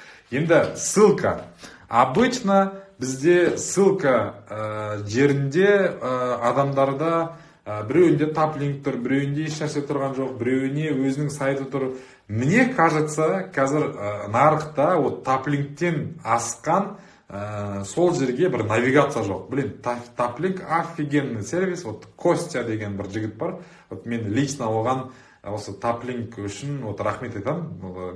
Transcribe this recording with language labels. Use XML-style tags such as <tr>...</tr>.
<kk>Енді ссылка. Обычно бізде ссылка жерінде адамдарда біреуінде таплинк тұр, біреуінде еш нәрсе тұрған жоқ, біреуіне өзінің сайты тұр.</kk> <ru>Мне кажется,</ru> <kk>қазір нарықта вот таплинктен асқан сол жерге бір навигация жоқ.</kk> <ru>Блин, таплинк офигенный сервис.</ru> <kk>Вот Костя деген бір жігіт бар. Вот мен лично оған осы таплинк үшін вот рахмет айтамын.</kk>